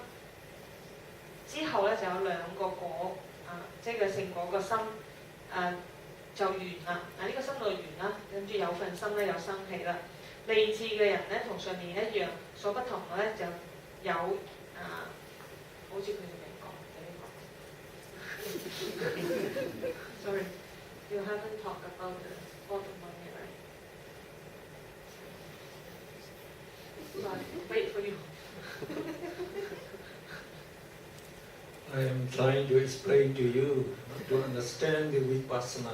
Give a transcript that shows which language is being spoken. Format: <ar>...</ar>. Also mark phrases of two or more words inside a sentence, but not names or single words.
<yue>之後咧就有2個果，即係個聖果個心，就完啦。呢個心就完啦，跟住有份心咧有生起啦。利智嘅人咧同上面一樣，所不同嘅咧就有好似佢哋未講</yue> <en>Sorry, you haven't talked about the bottom one yet, right? So I wait for you. I am trying to explain to you to understand the vipassana.</en>